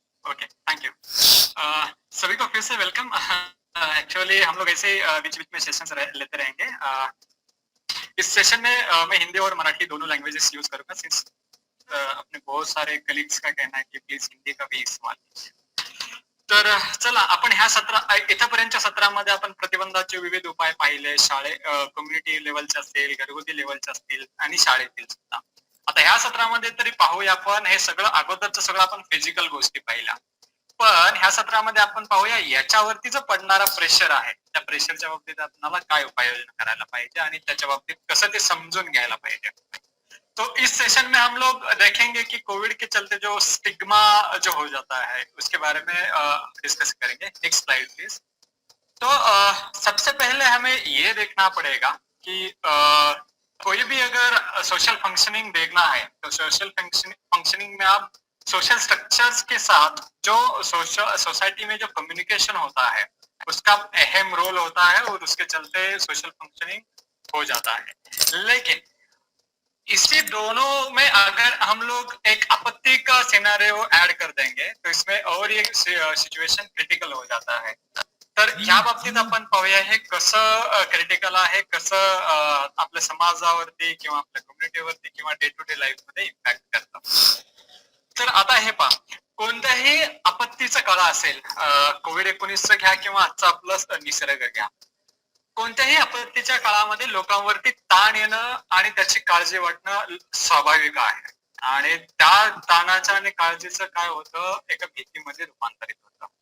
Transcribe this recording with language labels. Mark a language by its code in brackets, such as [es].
[hi] Okay, thank you. सभी को फिर से वेलकम। एक्चुअली हम लोग ऐसे बीच बीच में सेशंस लेते रहेंगे। इस सेशन में मैं हिंदी और मराठी दोनों लैंग्वेजेस यूज करूंगा, सिंस अपने बहुत सारे कलीग्स का कहना है की प्लीज हिंदी का भी इस्तेमाल कीजिए। [mr] तर चला, आपण ह्या इथपर्यंतच्या सत्रामध्ये आपण प्रतिबंधाचे विविध उपाय पाहिले, कम्युनिटी लेवलचे असतील, घरगुती लेवलचे असतील आणि शाळेतील सुद्धा। आता ह्या सत्रामध्ये तरी पाहूया आपण हे सगळं, अगोदरचं सगळं आपण फिजिकल गोष्टी पाहिल्या, पण ह्या सत्रामध्ये आपण पाहूया याच्यावरती जो पडणारा प्रेशर आहे त्या प्रेशरच्या बाबतीत आपल्याला काय उपाययोजना करायला पाहिजे आणि त्याच्या बाबतीत कसं ते समजून घ्यायला पाहिजे. [hi] तो इस सेशन में हम लोग देखेंगे कि कोविड के चलते जो स्टिग्मा जो हो जाता है उसके बारे में डिस्कस करेंगे. Next slide please. तो सबसे पहले हमें ये देखना पड़ेगा कि कोई भी अगर सोशल फंक्शनिंग देखना है तो सोशल फंक्शनिंग में आप सोशल स्ट्रक्चर्स के साथ जो सोसाइटी में जो कम्युनिकेशन होता है उसका अहम रोल होता है और उसके चलते सोशल फंक्शनिंग हो जाता है. लेकिन इसी दोनों में अगर हम लोग एक आपत्ति का सिनेरियो ऐड कर देंगे तो इसमें और एक सिच्युएशन क्रिटिकल हो जाता है. [mr] तर या बाबतीत आपण पाहूया हे कसं क्रिटिकल आहे, कसं आपल्या समाजावरती किंवा आपल्या कम्युनिटीवरती किंवा डे टू डे लाईफ मध्ये इम्पॅक्ट करतं. तर आता हे पहा, कोणत्याही आपत्तीचा काळ असेल, कोविड-19 घ्या किंवा आजचा आपला निसर्ग घ्या, कोणत्याही आपत्तीच्या काळामध्ये लोकांवरती ताण येणं आणि त्याची काळजी वाटणं स्वाभाविक आहे आणि त्या ताणाच्या आणि काळजीचं काय होतं एका भीतीमध्ये रूपांतरित होतं.